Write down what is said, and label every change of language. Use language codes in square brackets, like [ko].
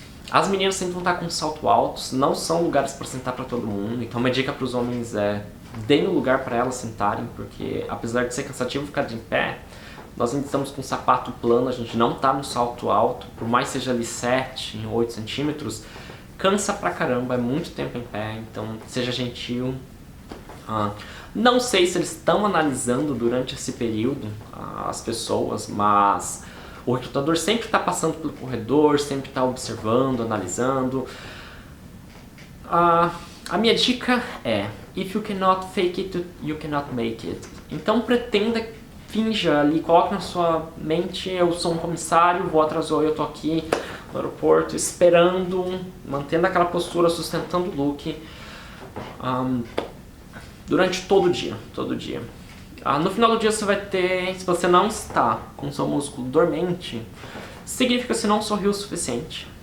[pt] As meninas sempre vão estar com salto altos, não são lugares para sentar para todo mundo, então uma dica para os homens é deem um lugar para elas sentarem, porque apesar de ser cansativo ficar de pé, nós ainda estamos com um sapato plano, a gente não está no salto alto, por mais seja ali 7, 8 centímetros, cansa pra caramba, é muito tempo em pé, então seja gentil. Não sei se eles estão analisando durante esse período as pessoas, mas o recrutador sempre está passando pelo corredor, sempre está observando, analisando. A minha dica é, [en] if you cannot fake it, you cannot make it. [pt] Então pretenda, finja ali, coloque na sua mente, eu sou um comissário, vou atrás ou eu tô aqui no aeroporto esperando, mantendo aquela postura, sustentando o look. Durante todo o dia, no final do dia você vai ter, se você não está com seu músculo dormente, significa que você não sorriu o suficiente.